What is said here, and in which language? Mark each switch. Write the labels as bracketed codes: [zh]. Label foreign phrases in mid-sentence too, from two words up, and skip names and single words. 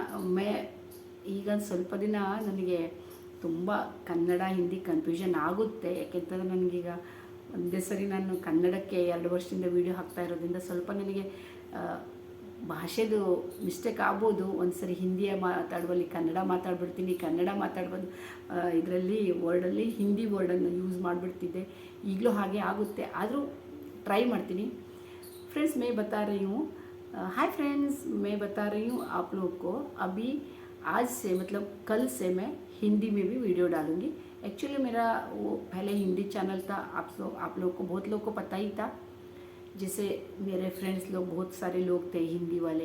[kn] ಈಗ ಸ್ವಲ್ಪ ದಿನ ನನಗೆ ತುಂಬ ಕನ್ನಡ ಹಿಂದಿ ಕನ್ಫ್ಯೂಷನ್ ಆಗುತ್ತೆ, ಯಾಕೆಂತಂದರೆ ನನಗೀಗ ಒಂದೇ ಸರಿ ನಾನು ಕನ್ನಡಕ್ಕೆ 2 ವರ್ಷದಿಂದ ವೀಡಿಯೋ ಹಾಕ್ತಾ ಇರೋದ್ರಿಂದ ಸ್ವಲ್ಪ ನನಗೆ ಭಾಷೆದು ಮಿಸ್ಟೇಕ್ ಆಗ್ಬೋದು. ಒಂದು ಸರಿ ಹಿಂದಿಯ ಮಾತಾಡುವಲ್ಲಿ ಕನ್ನಡ ಮಾತಾಡ್ಬಿಡ್ತೀನಿ, ಕನ್ನಡ ಮಾತಾಡ್ಬೋದು ಇದರಲ್ಲಿ ವರ್ಡಲ್ಲಿ ಹಿಂದಿ ವರ್ಡನ್ನು ಯೂಸ್ ಮಾಡಿಬಿಡ್ತಿದ್ದೆ. ಈಗಲೂ ಹಾಗೆ ಆಗುತ್ತೆ, ಆದರೂ ಟ್ರೈ ಮಾಡ್ತೀನಿ. [hi] फ्रेंड्स मैं बता रही हूँ, हाय फ्रेंड्स, मैं बता रही हूँ आप लोग को, अभी आज से मतलब कल से मैं हिंदी में भी वीडियो डालूँगी. एक्चुअली मेरा वो पहले हिंदी चैनल था, आप लोग को बहुत लोग को पता ही था, जैसे मेरे फ्रेंड्स लोग बहुत सारे लोग थे हिंदी वाले,